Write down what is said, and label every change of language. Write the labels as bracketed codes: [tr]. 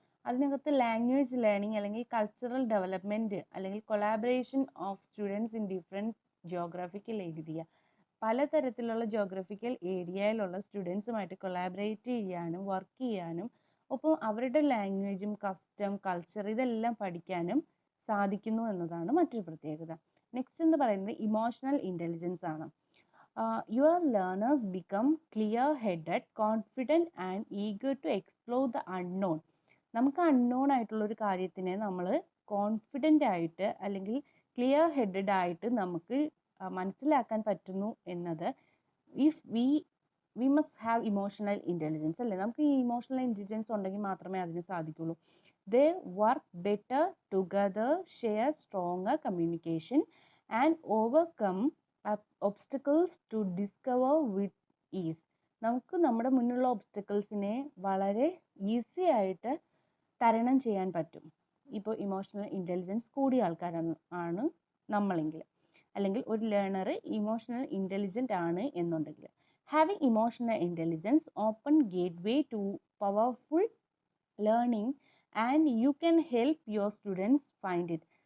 [ml] അതിനകത്ത് language learning അല്ലെങ്കിൽ cultural development അല്ലെങ്കിൽ collaboration of students in different geographical area, പലതരത്തിലുള്ള ജോഗ്രഫിക്കൽ ഏരിയയിലുള്ള സ്റ്റുഡൻസുമായിട്ട് കൊളാബറേറ്റ് ചെയ്യാനും വർക്ക് ചെയ്യാനും ഒപ്പം അവരുടെ ലാംഗ്വേജും കസ്റ്റം കൾച്ചർ ഇതെല്ലാം പഠിക്കാനും സാധിക്കുന്നു എന്നതാണ് മറ്റൊരു പ്രത്യേകത. നെക്സ്റ്റ് എന്ന് പറയുന്നത് ഇമോഷണൽ ഇൻ്റലിജൻസ് ആണ്. [en] Your learners become clear-headed, confident and eager to explore the unknown. [ml] നമുക്ക് അൺനോൺ ആയിട്ടുള്ള ഒരു കാര്യത്തിനെ നമ്മൾ കോൺഫിഡൻ്റ് ആയിട്ട് അല്ലെങ്കിൽ ക്ലിയർ ഹെഡഡ് ആയിട്ട് നമുക്ക് മനസ്സിലാക്കാൻ പറ്റുന്നു എന്നത് [en] if we must have emotional intelligence [ml] അല്ലേ. നമുക്ക് ഈ ഇമോഷണൽ ഇൻ്റലിജൻസ് ഉണ്ടെങ്കിൽ മാത്രമേ അതിന് സാധിക്കുള്ളൂ. [en] They work better together, share stronger communication and overcome obstacles to discover with ease. [ml] നമുക്ക് നമ്മുടെ മുന്നിലുള്ള ഒബ്സ്റ്റക്കിൾസിനെ വളരെ ഈസി ആയിട്ട് തരണം ചെയ്യാൻ പറ്റും ഇപ്പോൾ ഇമോഷണൽ ഇൻ്റലിജൻസ് കൂടിയ ആൾക്കാരാണ് നമ്മളെങ്കിൽ, അല്ലെങ്കിൽ ഒരു ലേണർ ഇമോഷണൽ ഇൻ്റലിജൻ്റ് ആണ് എന്നുണ്ടെങ്കിൽ. [en] Having emotional intelligence open gateway to powerful learning and you can help your students find it.